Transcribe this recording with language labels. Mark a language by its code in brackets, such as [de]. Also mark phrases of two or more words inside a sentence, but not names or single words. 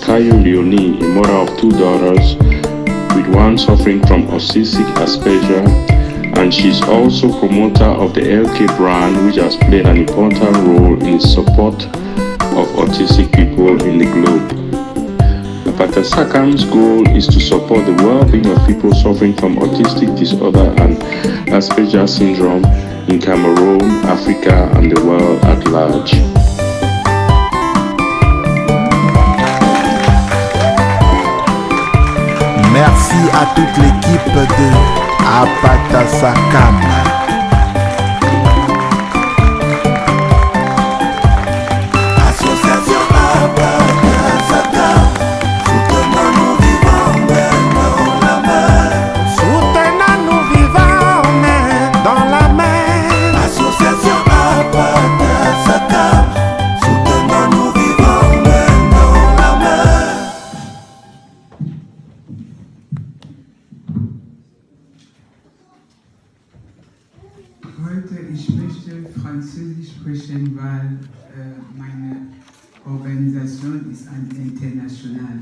[en] Kayo Leonie, a mother of 2 daughters, with one suffering from autistic Asperger, and she's also promoter of the LK brand, which has played an important role in the support of autistic people in the globe. Apata Sakam's goal is to support the well-being of people suffering from autistic disorder and Asperger's syndrome in Cameroon, Africa, and the world at large. [fr] Merci à toute l'équipe de Apata Sakam. Association Apata Sakam, soutenons nos vivants main dans la main. Soutenons nos vivants main dans la main. Association Apata Sakam, soutenons nos vivants main dans la main. [de] Heute, ich möchte Französisch sprechen, weil meine Organisation ist ein international.